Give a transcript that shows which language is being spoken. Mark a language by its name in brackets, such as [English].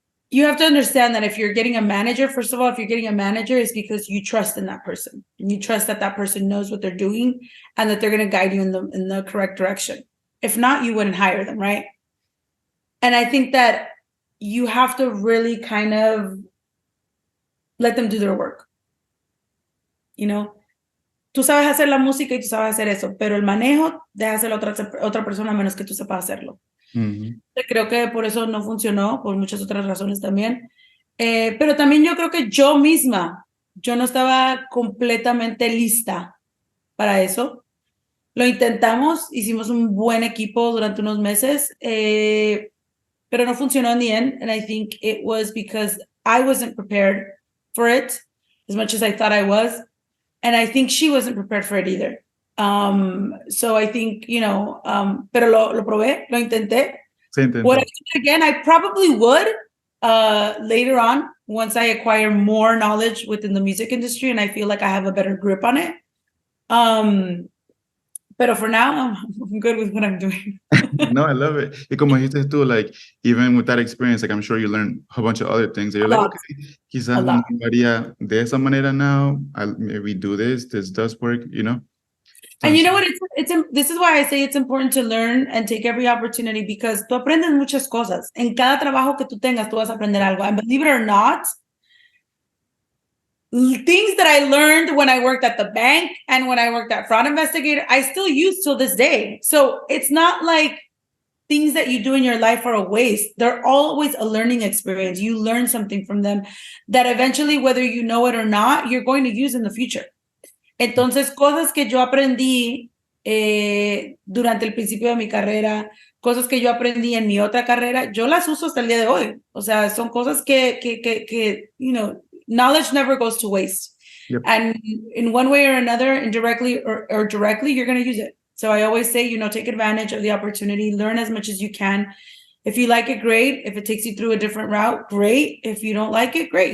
[English] You have to understand that if you're getting a manager, first of all, if you're getting a manager, it's because you trust in that person. And you trust that that person knows what they're doing and that they're going to guide you in the correct direction. If not, you wouldn't hire them, right? And I think that you have to really kind of let them do their work. You know, [Spanish] tú sabes hacer la música y tú sabes hacer eso, pero el manejo deja hacerlo otra persona a menos que tú sepas hacerlo. Creo que por eso no funcionó, por muchas otras razones también. Pero también yo creo que yo misma, yo no estaba completamente lista para eso. Lo intentamos, hicimos un buen equipo durante unos meses, pero no funcionó [English] in the end. And I think it was because I wasn't prepared for it as much as I thought I was. And I think she wasn't prepared for it either. So I think, you know, [Spanish] pero lo probé, lo intenté. [English] What I do again, I probably would later on once I acquire more knowledge within the music industry and I feel like I have a better grip on it. But for now, I'm good with what I'm doing. No, I love it. [Spanish] Y como dijiste tú, [English] like, even with that experience, like, I'm sure you learned a bunch of other things. You're like, okay, [Spanish] quizás no haría de esa manera now. [English] I'll maybe do this does work, you know? And you know what? This is why I say it's important to learn and take every opportunity, because [Spanish] tú aprendes muchas cosas. En cada trabajo que tú tengas, tú vas a aprender algo. [English] And believe it or not, things that I learned when I worked at the bank and when I worked at Fraud Investigator, I still use till this day. So it's not like things that you do in your life are a waste. They're always a learning experience. You learn something from them that eventually, whether you know it or not, you're going to use in the future. [Spanish] Entonces, cosas que yo aprendí durante el principio de mi carrera, cosas que yo aprendí en mi otra carrera, yo las uso hasta el día de hoy. O sea, son cosas que [English] you know, knowledge never goes to waste. Yep. And in one way or another, indirectly or directly, you're going to use it. So I always say, take advantage of the opportunity, learn as much as you can. If you like it, great. If it takes you through a different route, great. If you don't like it, great.